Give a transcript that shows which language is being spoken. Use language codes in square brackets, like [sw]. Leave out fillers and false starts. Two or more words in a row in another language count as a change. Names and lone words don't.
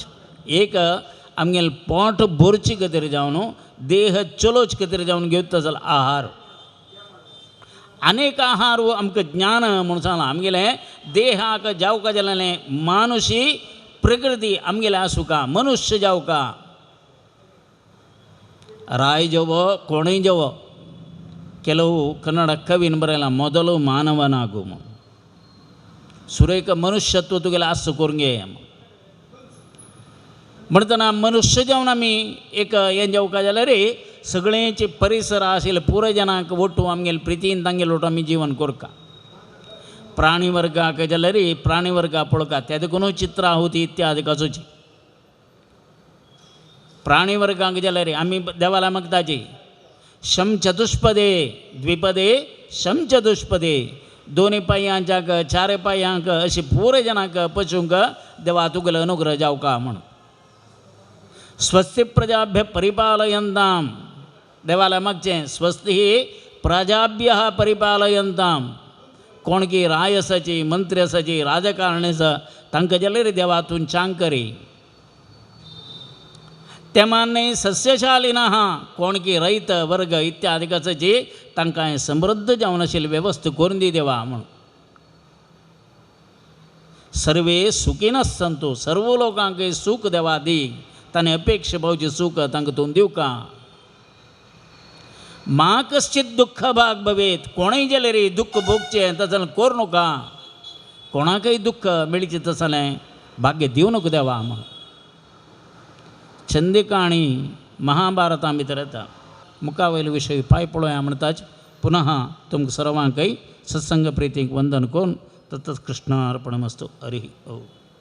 [kok] एक आमगेलें पोट भरचे खातीर जावन देह चलोवचे खातीर जावन घेवता जाल्यार आहार. अनेक आहार आमकां ज्ञान म्हणून सांगलां. आमगेलें देहाक जावका जाल्लें मानुशी प्रकृती आमगेलें आसूं का मनुश्य जावका. राय जवो कोणूय जवो [kn] ಕೆಲವು ಕನ್ನಡ ಕವಿನ ಬರೆಯಲ್ಲ ಮೊದಲು ಮಾನವನಾಗು [kok] सुरेख मनुष्यत्व तुगेलें आस करूंक घे म्हणटना मनुष्य जावन आमी एक हें जेवका जाल्यार सगळेंचे परिसर आशिल्ले पुराय जनांक ओट्टू आमगेले प्रितीन तांगेले ओट्टू आमी जीवन करता. प्राणी वर्गाक जाल्यार प्राणी वर्गा पळोवका त्या देखून चित्राहुती इत्यादी काजूची. प्राणी वर्गाक जाल्यार आमी देवाला मागताची [sa] शम चतुष्पदे द्विपदे शम चतुष्पदे [kok] दोनी पांयांक चार पांयांक अशी पुराय जनांक पचूंक देवा तुगेलो अनुग्रह जावका म्हण. [sa] स्वस्ति प्रजाभ्य परिपालयन्तां [kok] देवाला मागचें [sa] स्वस्ति प्रजाभ्यः परिपालयन्तां. [kok] कोण की राय आसाची मंत्री आसाची राजकारणी आसा तांकां जाल्यार देवा तूं चांग करी. [sa] तेमान्ने सस्यशालिनः [kok] कोण की रैत वर्ग इत्यादी आसाची तांकां समृद्ध जावन आशिल्ली वेवस्था करून दी देवा म्हण. [sa] सर्वे सुखीनः सन्तु [kok] सर्व लोकांक सुख देवा दी ताणें अपेक्षा पावची सुख तांकां तूं दिवका. [sa] मा कश्चित दुःख भाग भवेत [kok] कोणीय गेले रे दुःख भोगचे तसं कोर नका कोणाकही दुःख मिळचे तसलें भाग्य दिवं नको देवा म्हणून चंदिका आणि महाभारता भितर येता मुखावयले विशय पांय पळोवया म्हणटाच पुनः तुमकां सर्वांकय सत्संग प्रितीक वंदन करून [sa] तत्त कृष्ण अर्पणमस्तु हरि ओम.